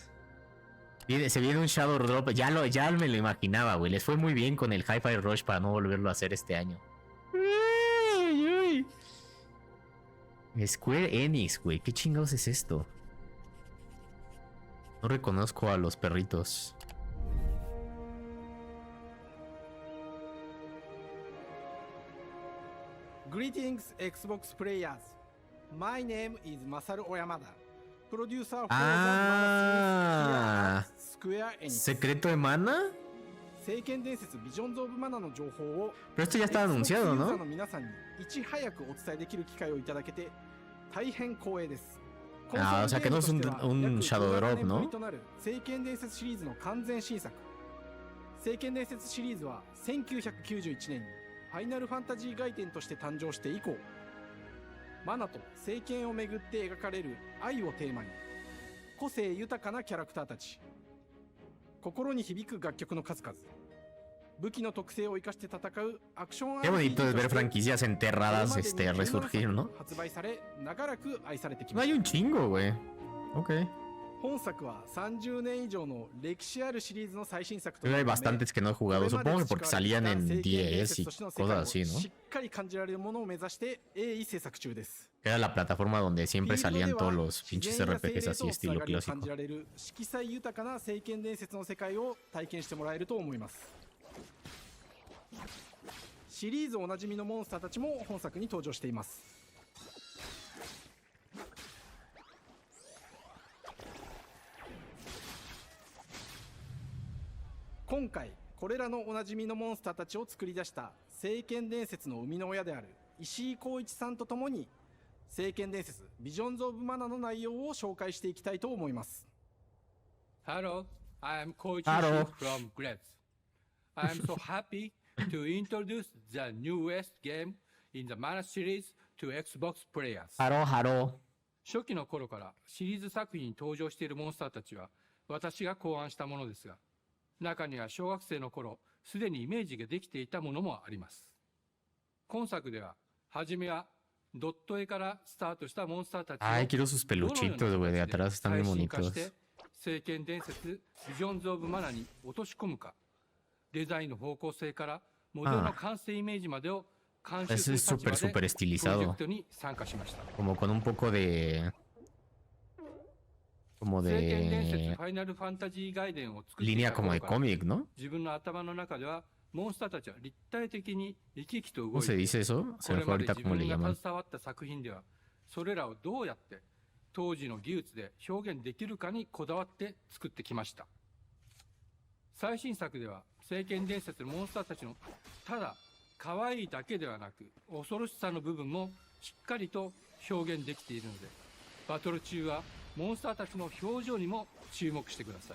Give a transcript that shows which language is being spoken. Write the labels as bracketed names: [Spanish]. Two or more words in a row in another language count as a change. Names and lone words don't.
[Spanish] Se viene un [English] Shadow Drop. [Spanish] Ya me lo imaginaba, güey. Les fue muy bien con el Hi-Fi Rush para no volverlo a hacer este año. Square Enix, güey. ¿Qué chingados es esto? No reconozco a los perritos. [English] Greetings, Xbox players. My name is Masaru Oyamada, producer for Square Enix. [Spanish] ¿Secreto de Mana? Pero esto ya estaba anunciado, ¿no? Ah, o sea que no es un [English] Shadow Drop, [Spanish] ¿no? [Japanese] ファイナルファンタジー外伝として誕生して以降、マナと聖剣をめぐって描かれる愛をテーマに、個性豊かなキャラクターたち、心に響く楽曲の数々、 [Spanish] Qué bonito es ver franquicias enterradas resurgir, ¿no? No hay un chingo, güey. Ok. Pero hay bastantes que no he jugado, supongo que porque salían en 10 y cosas así, ¿no? Era la plataforma donde siempre salían todos los pinches RPGs así estilo clásico. [Japanese] シリーズおなじみのモンスターたちも本作に登場しています。今回これらのおなじみのモンスターたちを作り出した聖剣伝説の生みの親である石井浩一さんとともに聖剣伝説ビジョンズ・オブ・マナの内容を紹介していきたいと思います。 [English] Hello, I am Koichi from Gretz. I am so happy to introduce the newest game in the Mana series to Xbox players. Hello hello [Japanese] 初期の頃からシリーズ作品に登場しているモンスターたちは私が考案したものですが、中には小学生の頃すでにイメージができていたものもあります。今作では初めはドット絵からスタートしたモンスターたちを [Spanish] Ay, quiero sus peluchitos, güey, de atrás están muy [Japanese] 最新化し [Spanish] bonitos. [Japanese] て聖剣伝説ビジョンズ・オブ・マナに落とし込むか、デザインの方向性からモデルの完成イメージまでを監修する立場でプロジェクトに参加しました。 [Spanish] Como con un poco de... Como [Japanese] 聖剣伝説 [Spanish] de... [Japanese] ファイナルファンタジー外伝を作ってい [Spanish] Línea [Japanese] た [Spanish] como [Japanese] 頃 [Spanish] de [Japanese] から [Spanish] cómic, ¿no? [Japanese] 自分の頭の中ではモンスターたちは立体的に生き生きと動 [Spanish] ¿Cómo [Japanese] い [Spanish] se [Japanese] てい [Spanish] dice [Japanese] て、 [Spanish] eso? [Japanese] こ [Spanish] Se me [Japanese] れ [Spanish] fue [Japanese] まで [Spanish] ahorita [Japanese] 自 [Spanish] cómo le [Japanese] 分が [Spanish] llaman. [Japanese] 携わった作品ではそれらをどうやって当時の技術で表現できるかにこだわって作ってきました。最新作では聖剣伝説のモンスターたちのただ可愛いだけではなく恐ろしさの部分もしっかりと表現できているので、バトル中はモンスターたちの表情にも注目してください。